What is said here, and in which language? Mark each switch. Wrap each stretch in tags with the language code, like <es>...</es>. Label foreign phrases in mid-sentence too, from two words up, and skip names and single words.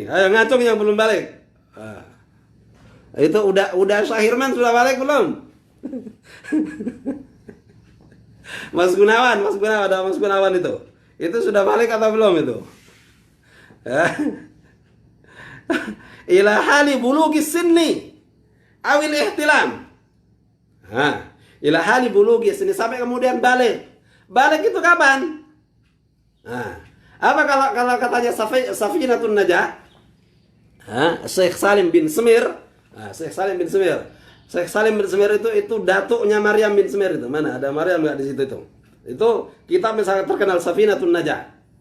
<id>Ayo ngacung yang belum balik. Itu udah Syahirman sudah balik belum? Mas Gunawan itu sudah balik atau belum itu?</id> <ar>إلى حال بلوغ سن أوان الاحتلام. إلى حال بلوغ سن,</ar> <id>sampai kemudian balik. Balik itu kapan? Apa kalau katanya Safinatun Najah? Syekh Salim bin Semir. Syekh Salim bin Semir itu datuknya Maryam bin Semir itu. Mana ada Maryam enggak di situ itu? Itu kitab misalnya terkenal Safinatun Najah.</id>